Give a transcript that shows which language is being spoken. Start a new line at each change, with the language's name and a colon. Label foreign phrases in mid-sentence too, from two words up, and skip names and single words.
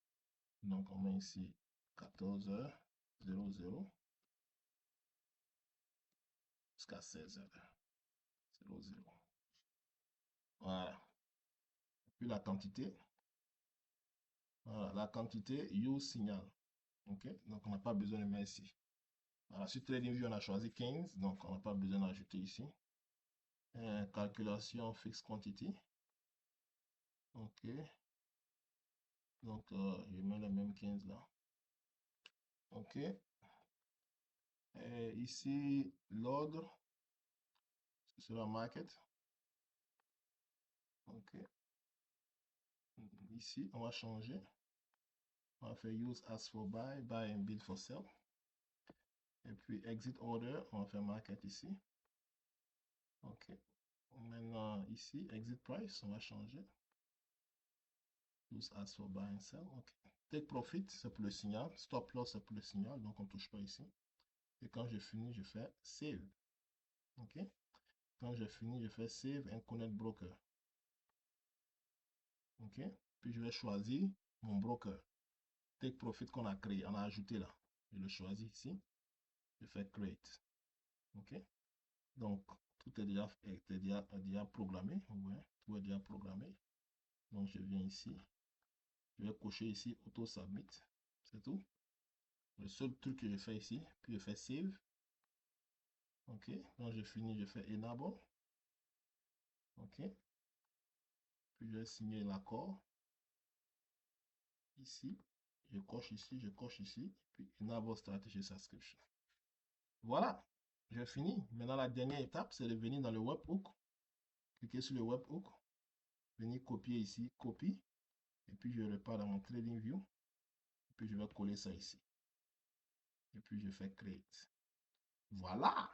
French: Donc, on met ici 14 heures 00 jusqu'à 16 heures 00. Voilà. Puis la quantité. Voilà, la quantité
English: use signal.
French: OK? Donc, on n'a pas besoin de mettre ici. Voilà, sur TradingView, on a choisi 15, donc on n'a pas besoin d'ajouter ici.
English: Calculation fixed quantity.
French: OK. Donc, je mets le même 15 là. OK. Et ici, l'ordre, ce sera market. OK. Ici, on va changer. On va faire
English: use as for buy, buy and bid for sell.
French: Et puis,
English: exit order,
French: on va faire market ici. OK. Maintenant, ici,
English: exit price,
French: on va changer.
English: Use as for buy and sell. OK. Take profit,
French: c'est pour le signal.
English: Stop loss,
French: c'est pour le signal. Donc, on ne touche pas ici. Et quand j'ai fini, je fais save. OK. Quand j'ai fini, je fais
English: save and connect broker.
French: OK. Puis, je vais choisir mon broker.
English: Take profit
French: qu'on a créé, on a ajouté là. Je le choisis ici. Je fais create. OK. Donc, tout est déjà programmé. Ouais, tout est déjà programmé. Donc, je viens ici. Je vais cocher ici
English: auto submit.
French: C'est tout. Le seul truc que je fais ici. Puis je fais save. OK. Quand j'ai fini, je fais enable. OK. Puis je vais signer l'accord. Ici. Je coche ici, je coche ici.
English: Puis enable strategy subscription.
French: Voilà. J'ai fini. Maintenant, la dernière étape, c'est de venir dans le webhook. Cliquez sur le webhook. Venir copier ici, copie. Et puis je repars dans mon TradingView. Et puis je vais coller ça ici. Et puis je fais create. Voilà.